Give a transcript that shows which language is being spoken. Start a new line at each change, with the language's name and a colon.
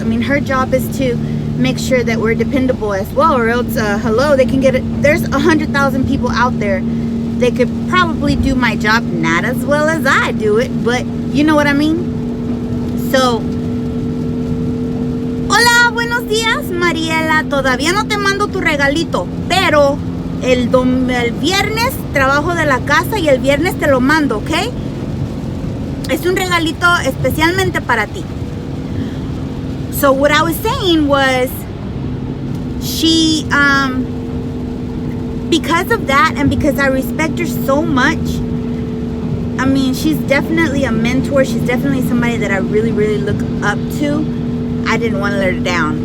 English: Her job is to make sure that we're dependable as well, or else, hello, they can get it. There's 100,000 people out there. They could probably do my job not as well as I do it, but you know what I mean?
Spanish: So, hola, buenos días, Mariela. Todavía no te mando tu regalito, pero el viernes trabajo de la casa y el viernes te lo mando, ¿ok? Es un regalito especialmente para ti.
English: So what I was saying was, she, because of that, and because I respect her so much, she's definitely a mentor. She's definitely somebody that I really, really look up to. I didn't want to let her down.